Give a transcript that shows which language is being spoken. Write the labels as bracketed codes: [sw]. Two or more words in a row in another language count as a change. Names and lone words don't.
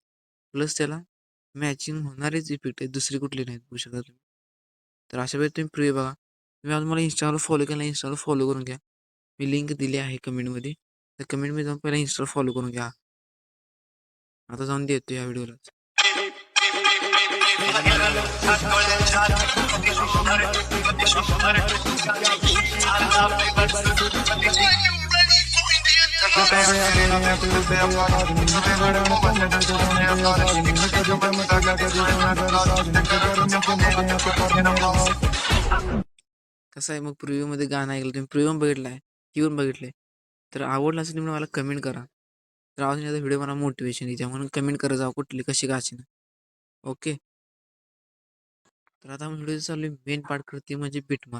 [mr] प्लस त्याला मॅचिंग होणारेच इफेक्ट आहेत, दुसरे कुठले नाहीत बघू शकता तुम्ही. तर अशा वेळी तुम्ही प्रिव्ह्यू बघा. तुम्ही आज मला Instaवर फॉलो केला, Instaवर फॉलो करून घ्या. मी लिंक दिली आहे कमेंटमध्ये. तर कमेंटमध्ये जाऊन पहिला Instaवर फॉलो करून घ्या. आता जाऊन देतो या व्हिडिओला. [pa] ਜੱਟਾਂ ਦੇ ਆ ਡੇਰਿਆਂ ਤੇ ਉੱਡਦੇ ਆ ਬਾਦਨੀ ਨੀ ਤਵੇ ਰਣ ਘੁੰਮਦੇ ਤੇ ਸੁਣਦੇ ਆ ਸਾਧਨੀ ਨੀ ਕਦੀ ਚਮਕੀਲਾ ਕਦੀ ਸੋਹਣੇ ਜ਼ਰਤਾਜ ਨੀ ਤੇ ਗਰਮੀ ਚ ਮੋਢਿਆਂ ਤੇ ਪਰਨੇ ਰਵਾਸ [mr] कसं आहे मग प्रिव्ह्यूमध्ये गाणं ऐकलं तुम्ही, प्रिव्ह्यू पण बघितला आहे, ती पण बघितले. तर आवडलं असेल तुम्ही मला कमेंट करा. तर अजून याचा व्हिडिओ मला मोटिवेशन येते, म्हणून कमेंट करत जावा कुठली कशी गाची ना. ओके. तर आता व्हिडिओ चालू आहे [en] main part [mr] करते म्हणजे बिटमार्क.